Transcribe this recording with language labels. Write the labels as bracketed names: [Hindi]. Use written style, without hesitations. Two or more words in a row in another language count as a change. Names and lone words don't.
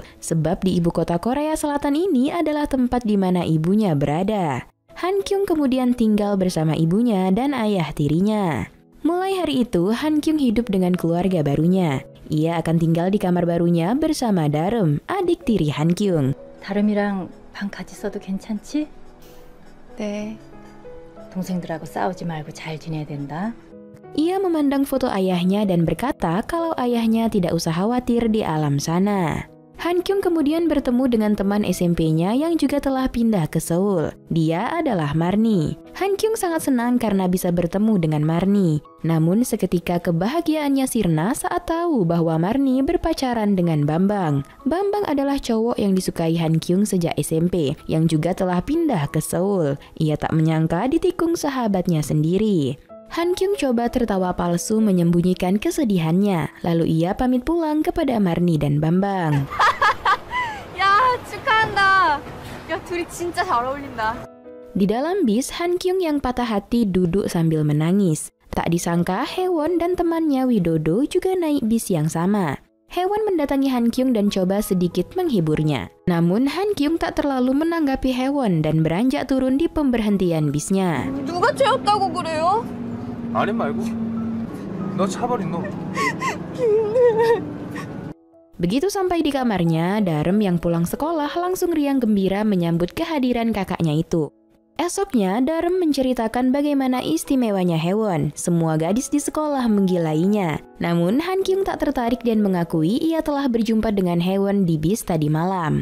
[Indonesian] Sebab di ibu kota Korea Selatan ini adalah tempat di mana ibunya berada. Han Kyung kemudian tinggal bersama ibunya dan ayah tirinya. Mulai hari itu, Han Kyung hidup dengan keluarga barunya. Ia akan tinggal di kamar barunya bersama Darum, adik tiri Han Kyung. [Korean] 다름이랑 방 같이 써도 괜찮지? 네. 동생들하고 싸우지 말고 잘 지내야 된다. [Indonesian] Ia memandang foto ayahnya dan berkata kalau ayahnya tidak usah khawatir di alam sana. Han Kyung kemudian bertemu dengan teman SMP-nya yang juga telah pindah ke Seoul. Dia adalah Marni. Han Kyung sangat senang karena bisa bertemu dengan Marni. Namun seketika kebahagiaannya sirna saat tahu bahwa Marni berpacaran dengan Bambang. Bambang adalah cowok yang disukai Han Kyung sejak SMP, yang juga telah pindah ke Seoul. Ia tak menyangka ditikung sahabatnya sendiri. Han Kyung coba tertawa palsu menyembunyikan kesedihannya. Lalu ia pamit pulang kepada Marni dan Bambang. [Korean] 야, 축하한다. 야, 둘이 진짜 잘 어울린다. [Indonesian] Di dalam bis, Han Kyung yang patah hati duduk sambil menangis. Tak disangka Haewon dan temannya Widodo juga naik bis yang sama. Haewon mendatangi Han Kyung dan coba sedikit menghiburnya. Namun Han Kyung tak terlalu menanggapi Haewon dan beranjak turun di pemberhentian bisnya. [Korean] 누가 죄었다고 그래요? 아님 말고. 너 차버린 놈. [Indonesian] Begitu sampai di kamarnya, Darum yang pulang sekolah langsung riang gembira menyambut kehadiran kakaknya itu. Esoknya, Darum menceritakan bagaimana istimewanya Haewon. Semua gadis di sekolah menggilainya. Namun, Han Kyung tak tertarik dan mengakui ia telah berjumpa dengan Haewon di bis tadi malam.